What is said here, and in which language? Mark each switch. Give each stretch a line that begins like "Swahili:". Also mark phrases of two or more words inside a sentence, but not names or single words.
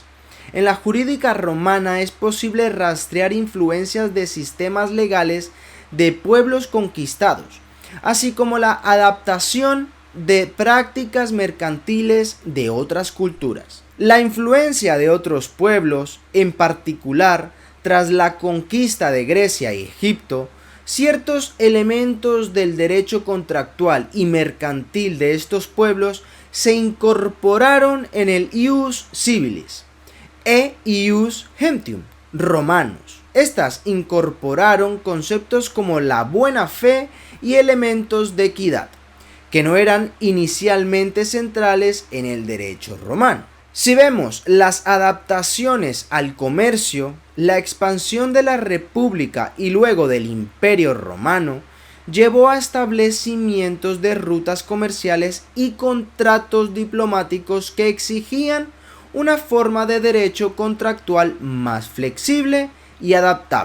Spanish: En la jurídica romana es posible rastrear influencias de sistemas legales de pueblos conquistados, así como la adaptación de prácticas mercantiles de otras culturas. La influencia de otros pueblos, en particular tras la conquista de Grecia y Egipto, ciertos elementos del derecho contractual y mercantil de estos pueblos se incorporaron en el
Latin: ius civilis e ius gentium
Spanish: romanos. Estas incorporaron conceptos como la buena fe y elementos de equidad, que no eran inicialmente centrales en el derecho romano. Si vemos las adaptaciones al comercio, la expansión de la República y luego del Imperio Romano llevó a establecimientos de rutas comerciales y contratos diplomáticos que exigían una forma de derecho contractual más flexible y adaptable.